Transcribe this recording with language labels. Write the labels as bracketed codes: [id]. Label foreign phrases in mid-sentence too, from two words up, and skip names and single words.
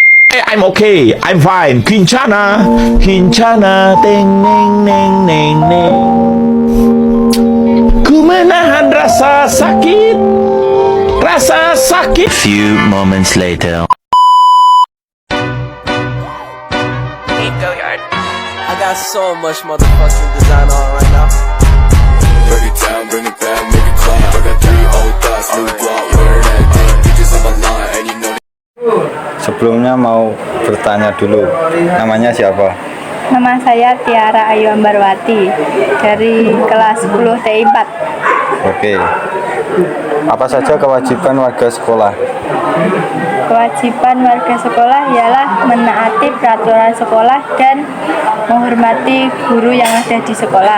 [en] I'm okay, I'm fine. Kincana, kincana, teng neng neng neng neng. [id] Ku menahan rasa sakit, rasa sakit. [en] Few moments later. I got so much motherfucking design on right now. Break it down, bring it back, make it clap. I got 3 old thoughts, new guap, where that thing. Bitches on my line, and you know. [id] Sebelumnya mau bertanya dulu, namanya siapa? Nama saya Tiara Ayu Ambarwati dari kelas 10 TI 4. Oke. Apa saja kewajiban warga sekolah? Kewajiban warga sekolah ialah menaati peraturan sekolah dan menghormati guru yang ada di sekolah.